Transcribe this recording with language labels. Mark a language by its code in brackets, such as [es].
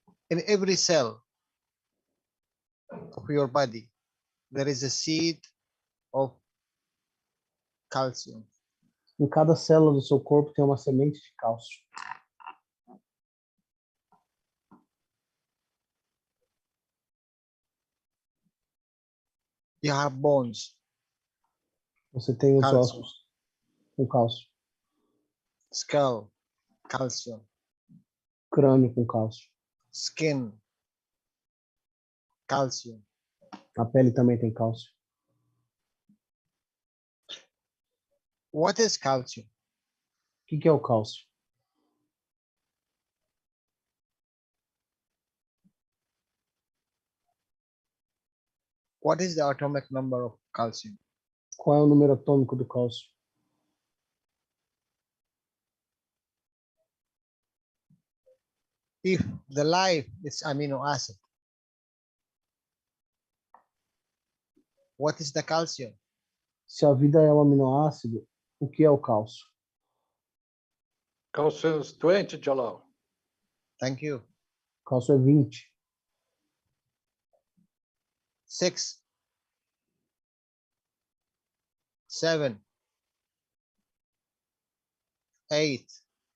[en] In every cell of your body, there is a seed of calcium. [pt] Em cada célula do seu corpo tem uma semente de cálcio. [en] You have bones. [pt] Você tem os Cálcio. ossos com cálcio. [en] Skull, calcium. [pt] Crânio com cálcio. [en] Skin, calcium. [pt] A pele também tem cálcio. [en] What is calcium? [pt] O que é o cálcio? [en] What is the atomic number of calcium? [pt] Qual é o número atômico do cálcio? [en] If the life is amino acid, what is the calcium? [pt] Se a vida é um aminoácido, o que é o cálcio? [en] Cálcio is 20, Jalal. Thank you. [pt] Cálcio é 20. 6, 7, 8,